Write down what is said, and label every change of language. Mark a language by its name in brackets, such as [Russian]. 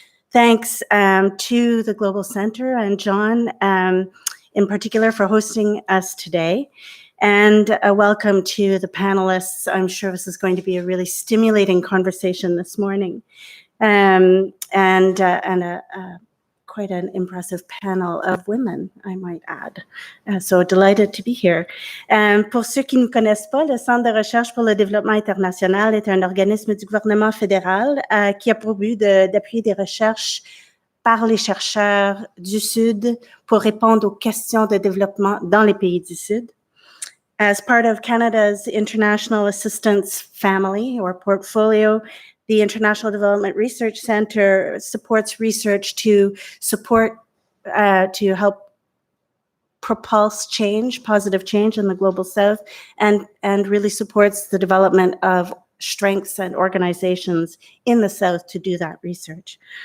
[English] Thanks to the Global Centre and John in particular for hosting us today. And a welcome to the panelists. I'm sure this is going to be a really stimulating conversation this morning. Quite an impressive panel of women, I might add. So delighted to be here. [French] Pour ceux qui ne connaissent pas, le Centre de recherche pour le développement international est un organisme du gouvernement fédéral qui a pour but d'appuyer des recherches par les chercheurs du Sud pour répondre aux questions de développement dans les pays du Sud. [English] As part of Canada's International Assistance Family or portfolio, the International Development Research Centre supports research to help propulse change, positive change in the Global South, and really supports the development of strengths and organizations in the South to do that research.